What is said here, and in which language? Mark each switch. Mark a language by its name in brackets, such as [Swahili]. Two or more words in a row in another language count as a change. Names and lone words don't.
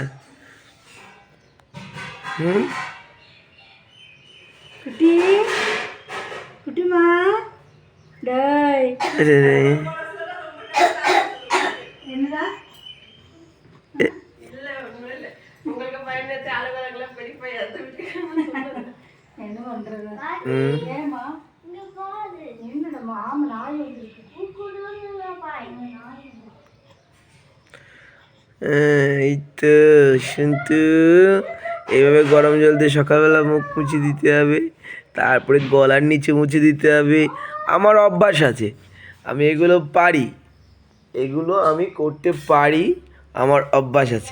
[Tamil] குட்டி குட்டிமா டேய் என்னடா என்ன பண்றது? ஏமா என்னடா மாமா நாய் வந்துருக்கு. [Bangla] এই তো শুনতু, এইভাবে গরম জল দিয়ে সকালবেলা মুখ মুছে দিতে হবে, তারপরে গলার নিচে মুছে দিতে হবে। আমার অভ্যাস আছে, আমি এগুলো পারি, এগুলো আমি করতে পারি, আমার অভ্যাস আছে।